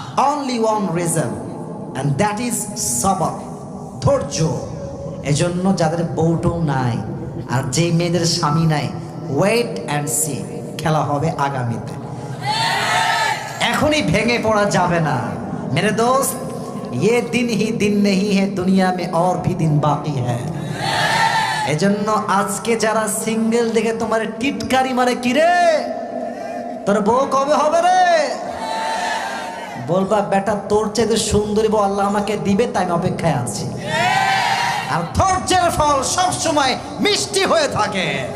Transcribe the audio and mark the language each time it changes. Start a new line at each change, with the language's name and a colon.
Bangla: Only one reason,
English: and that is
Bangla: সবর, ধৈর্য। এজন্য যাদের বউটও নাই আর যেই মেয়েদের স্বামী নাই,
English: wait and see,
Bangla: খেলা হবে আগামীতে। এখনই ভেঙে পড়া যাবে না
Hindi: মেরে দোস্ত। ये दिन ही दिन नहीं है, दुनिया में और भी दिन बाकी है।
Bangla: এজন্য আজকে যারা সিঙ্গেল দেখে তোমার টিটকারি মারে, কি রে তোর বউ কবে হবে রে, বলবা বেটা তোর চাইতে সুন্দরী বউ আল্লাহ আমাকে দিবে, তাই আমি অপেক্ষায় আছি। আর ধৈর্যের ফল সব সময় মিষ্টি হয়ে থাকে।